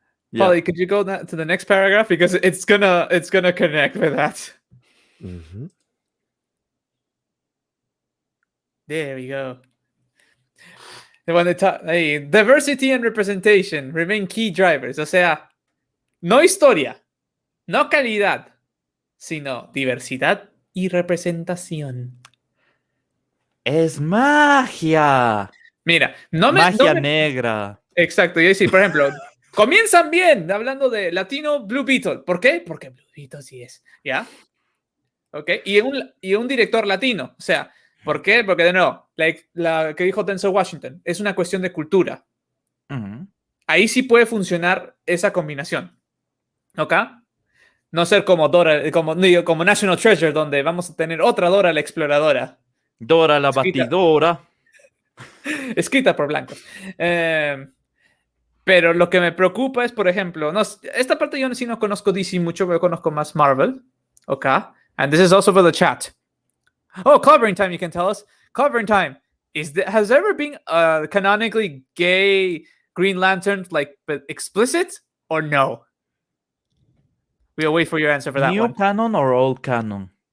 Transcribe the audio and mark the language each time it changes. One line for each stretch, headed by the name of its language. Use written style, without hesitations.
English: Yeah. Polly, could you go to the next paragraph because it's gonna connect with that. Mm-hmm. There we go. When they talk, diversity and representation remain key drivers.
Spanish: O sea, no historia, no calidad, sino diversidad y representación. Es magia. Mira, Magia negra. Exacto, y decir, por ejemplo, comienzan bien hablando de latino Blue Beetle. ¿Por qué? Porque Blue Beetle sí es, ¿ya? ¿Ok? Y un director latino, o sea, ¿por qué? Porque de nuevo, la que dijo Denzel Washington, es una cuestión de cultura. Uh-huh. Ahí sí puede funcionar esa combinación. ¿Ok? No ser como Dora, como National Treasure, donde vamos a tener otra Dora la exploradora. Dora la batidora. Escrita por blancos. Pero lo que me preocupa es, por ejemplo, no, esta parte yo sí no conozco DC mucho, pero conozco más Marvel.
English: Okay. And this is also for the chat. Oh, clobbering time, you can tell us. Clobbering time. Has there ever been a canonically gay Green Lantern, like, but explicit or no? We'll wait for your answer for that New one. canon or old canon?